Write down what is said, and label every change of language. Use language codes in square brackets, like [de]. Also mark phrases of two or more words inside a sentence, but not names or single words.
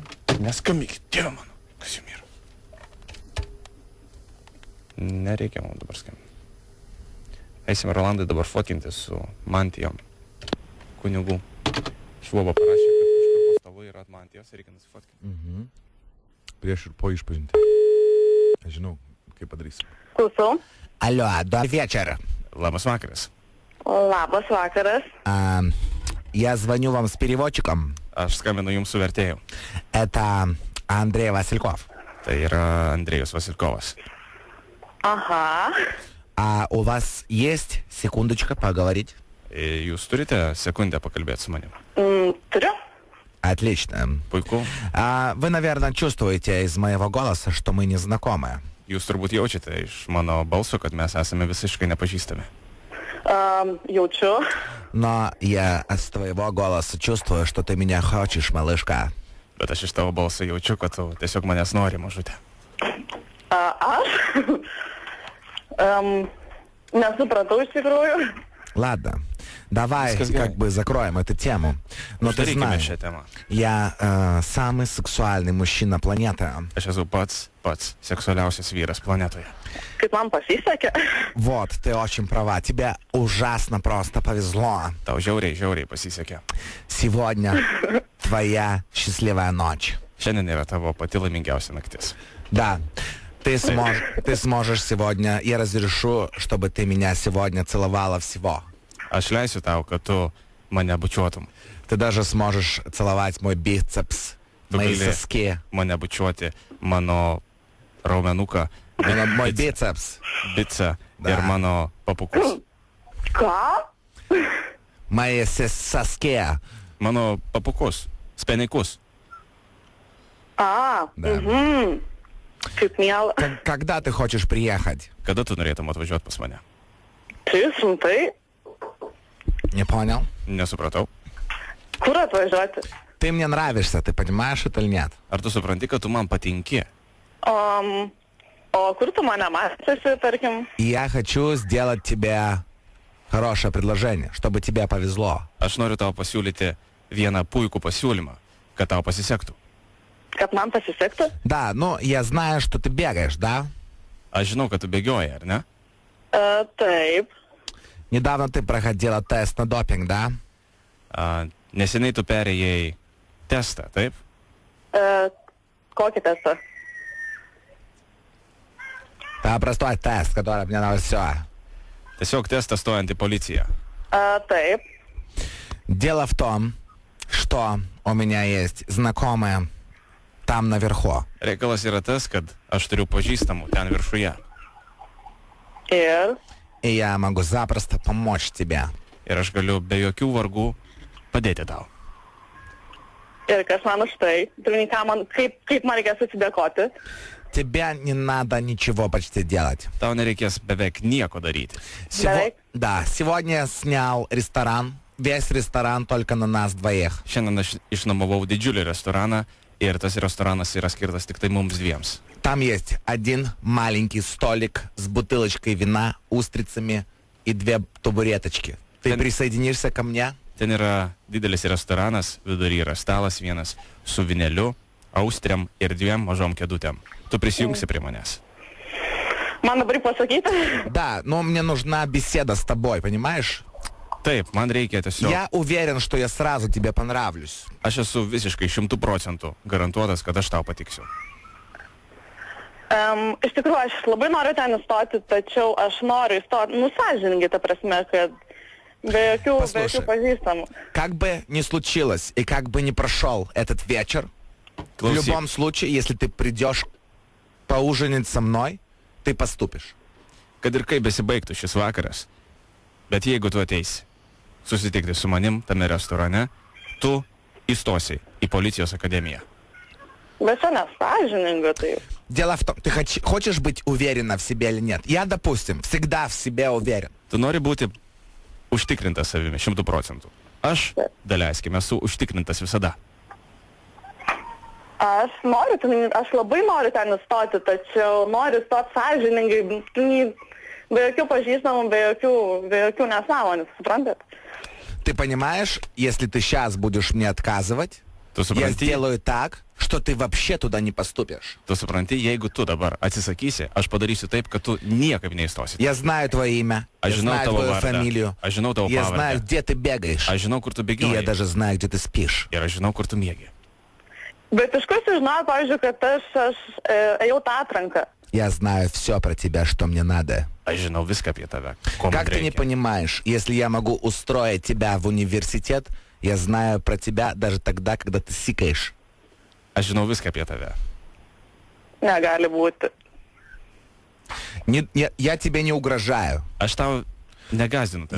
[lt] Neskambykit, Dieve mano, kas jums yra. Nereikia man dabar skambinti. Eisime Rolandai dabar fotinti su mantijom kunigų. Švoba parašė, kad kažkur po stalu yra mantijos ir reikia nusifotkinti. Prieš ir po išpažinti. Aš žinau, kaip padarysim. Klausau. [ru] Алло, добрый вечер. [lt] Labas vakaras. Labas vakaras. [ru] Я звоню вам с переводчиком. [lt] Aš skambinu jums su vertėju. [ru] Это Андрей Васильков. [lt] Tai yra Andrėjus Vasilkovas. Aha. [ru] А у вас есть секундочка поговорить? [lt] Jūs turite sekundę pakalbėti su manim? Turiu. [ru] Отлично. [lt] Puiku. [ru] Вы, наверное, чувствуете из моего голоса, что мы не знакомы. [lt] Jūs turbūt jaučiate iš mano balso, kad mes esame visiškai nepažįstami. Jaučiu. [ru] Но я с твоего голоса чувствую, что ты меня хочешь, малышка. [lt] Bet aš iš tavo balso jaučiu, kad tu tiesiog manęs nori, mažutė. Aš? Nesupratau iš tikrųjų. [ru] Ладно, давай Скажи. как бы закроем эту тему. Но ты [lt] Uždarykime [ru] знаешь, [lt] šią temą. [ru] я самый сексуальный мужчина планеты. [lt] Aš esu pats seksualiausias vyras planetoje. Kaip man pasisekė. [ru] Вот, ты очень права. Тебе ужасно просто повезло. [lt] Tau žiauriai pasisekė. [ru] Сегодня твоя счастливая ночь. [lt] Šiandien yra tavo pati laimingiausia naktis. [ru] Да, ты сможешь сегодня, я разрешу, чтобы ты меня сегодня целовала всего. [lt] Aš leisiu tau, kad tu mane bučiuotum. [ru] Ты даже сможешь целовать мой бицепс, мои [lt] gali [ru] соски. [lt] Mane bučiuoti, mano raumenuką, [ru] Мой бицепс, [lt] bicą [ru] Da. [lt] ir mano papukus. Ką? [ru] мои соски. [lt] Mano papukus, spenikus. [ru] Да. [lt] Kaip miela. [ru] Когда ты хочешь приехать? [lt] Kada tu norėtum atvažiuoti pas mane? 300. [ru] Не понял? [lt] Nesupratau. Kur atvažiuoti? [ru] Ты мне нравишься, ты понимаешь это или нет? [lt] Ar tu supranti, kad tu man patinki? O kur tu mane matėsi, tarkim? [ru] И я хочу сделать тебе хорошее предложение, чтобы тебе повезло. [lt] Aš noriu tau pasiūlyti vieną puikų pasiūlymą, kad tau pasisektų. Kad man pasisektų? [ru] Да, ну, я знаю, что ты бегаешь, да? [lt] Aš žinau, kad tu bėgioji, ar ne? Taip. [ru] Недавно ты проходила тест на допинг, да? [lt] Neseniai tu perėjai testą, taip? Kokį testą? [ru] Да, простой тест, который мне на все. [lt] Tiesiog testas stojant į policiją. Taip. [ru] Дело в том, что у меня есть знакомые там наверху. [lt] Reikalas yra tas, kad aš turiu pažįstamų ten viršuje. Ir? [ru] И я могу запросто помочь тебе. [lt] Ir aš galiu be jokių vargų padėti tau. Ir kas man už tai? Kaip man reikės atsidėkoti? [ru] Тебе не надо ничего почти делать. [lt] Tau nereikės beveik nieko daryti. [ru] Да, сегодня я снял ресторан. Весь ресторан только на нас двоих. [lt] Šiandien aš išnuomavau didžiulį restoraną ir tas restoranas yra skirtas tik tai mums dviems. [ru] Там есть один маленький столик с бутылочкой вина, устрицами и 2 табуреточки. Ты присоединишься ко мне? [lt] Ten yra didelis restoranas, vidury yra stalas vienas su vineliu, austriam ir 2 mažom kėdutėm. Tu prisijungsi prie manęs. Man dabar pasakyti? [ru] Да, но мне нужна беседа с тобой, понимаешь? [lt] Taip, man reikia tiesiog. [ru] Я уверен, что я сразу тебе понравлюсь. [lt] Aš esu visiškai 100% garantuotas, kad aš tau patiksiu. Iš tikrųjų, aš labai noriu ten įstoti, tačiau aš noriu įstoti, sąžiningai, ta prasme, kad be jokių pažįstamų. [ru] Как бы ни случилось и как бы ни прошел этот вечер, в [lt] Klausyk, [ru] любом случае, если ты придешь поужинать со мной, ты поступишь. [lt] Kad ir kaip besibaigtų šis vakaras, bet jeigu tu ateisi susitikti su manim tame restorane, tu įstosi į policijos akademiją. Bet čia nesąžininga taip. [ru] Дело в том, ты хочешь быть уверена в себе или нет? Я, допустим, всегда в себе уверен. [lt] Tu nori būti užtikrintas savimi 100%. Aš, daleiskim, esu užtikrintas visada. Aš labai noriu ten įstoti, tačiau noriu įstoti sąžiningai, be jokių pažįstamų, be jokių nesąmonių, suprantat? [ru] Ты понимаешь, если ты сейчас будешь мне отказывать, [lt] Tu [ru] я [lt] supranti, [ru] сделаю так, что ты вообще туда не поступишь. [lt] jeigu tu dabar atsisakysi, aš padarysiu taip, kad tu niekaip neįstosi. [ru] Я знаю твое имя, я [lt] Aš žinau [ru] знаю [lt] tavo [ru] твою [lt] vardą, [ru] фамилию, [lt] aš žinau tavo [ru] я знаю, [lt] pavardę, [ru] где ты бегаешь, [lt] aš žinau, kur tu [ru] и я [lt] bėgioji [ru] даже знаю, где ты спишь. [lt] ir aš žinau, kur tu miegi. Bet iš kur sužinojau, pavyzdžiui, kad aš ėjau tą atranką. [ru] Я знаю все про тебя, что мне надо. [lt] Aš žinau viską apie tave. Ko man [ru] Как ты не [lt] reikia. [ru] понимаешь, если я могу устроить тебя в университет, я знаю про тебя даже тогда, когда ты сикаешь. [lt] Aš žinau viską apie tave. Negali būti. [ru] Я тебе не угрожаю. [lt] Aš tau negazdinu tavęs,